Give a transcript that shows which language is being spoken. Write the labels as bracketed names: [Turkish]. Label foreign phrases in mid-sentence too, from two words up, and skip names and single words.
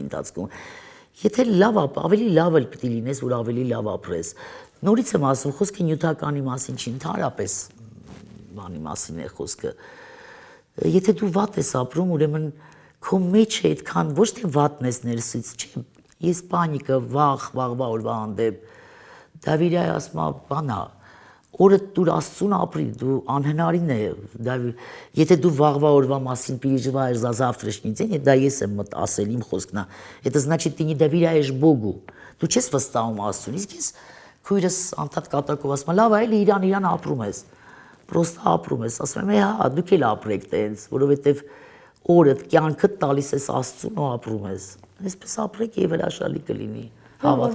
[Armenian] ընթացքում։ Եթե լավ ավելի լավ էլ պիտի լինես, որ ավելի լավ ապրես։ Նորից եմ ասում, խոսքը նյութականի մասին չի, ընդհանրապես բանի մասին է խոսքը։ Եթե դու վատ ես ապրում, ուրեմն քո մեջ է այդքան ոչ թե վատն ես ներսից, չէ։ Ես պանիկը, վաղվա օրվա հանդեպ Դավիթը ասում է, բանա, օրը դու Աստծուն ապրի, դու անհնարին է, եթե դու վաղվա օրվա մասին [Russian] переживаешь за завтрашний день, [Armenian] դա ես եմ ասել իմ խոսքն է, [Russian] это значит ты не доверяешь Богу, [Armenian] դու չես վստահում Աստծուն, իսկ ես քույրս անդադ կատակով ասում եմ, լավ է, իրան ապրում ես, պրոստը ապրում ես, ասում եմ, հա, դուք էլ ապրեք տենց, որովհետև օրդ կյանքդ տալիս ես Աստծուն ու ապրում ես, այսպես ապրեք եւ հրաշալի կլինի, հավատքով։